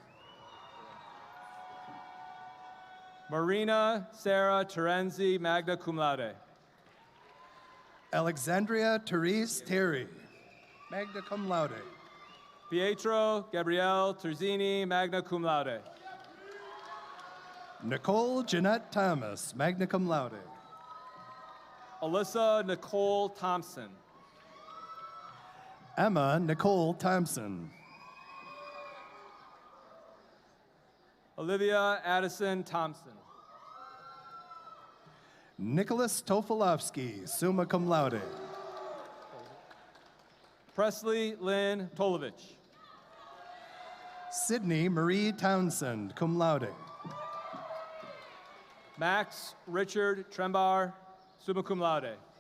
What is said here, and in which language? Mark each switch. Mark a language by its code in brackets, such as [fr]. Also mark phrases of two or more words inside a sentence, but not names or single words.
[en] Marina Sarah Terenzi, [la] magna cum laude. [en] Alexandria Therese Terry, [la] magna cum laude. [en] Pietro Gabrielle Terzini, [la] magna cum laude. [en] Nicole Jeanette Thomas, [la] magna cum laude. [en] Alyssa Nicole Thompson. Emma Nicole Thompson. Olivia Addison Thompson. Nicholas Tofilovsky, [la] summa cum laude. [en] Presley Lynn Tolovich. Sydney Marie Townsend, [la] cum laude. [en] Max Richard Trembar, [la] summa cum laude.